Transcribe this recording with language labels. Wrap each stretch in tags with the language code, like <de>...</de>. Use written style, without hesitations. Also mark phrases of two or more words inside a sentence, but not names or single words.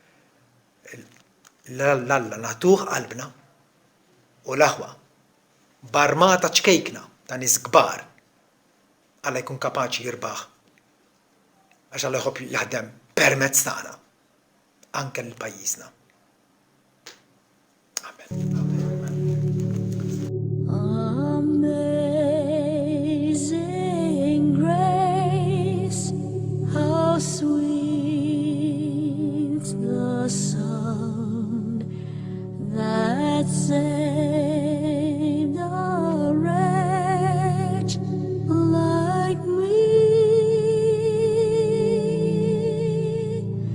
<mt>L-Alla nagħtuh qalbna u l-aħwa barmata ċkejkna ta' nies kbar Alla jkun kapaċi jirbaħ għax Alla jħobb jaħdem permezz tagħna anke l-pajjiżna. Amen.</mt> <en>Sweet the sound that saved a wretch like me.</en>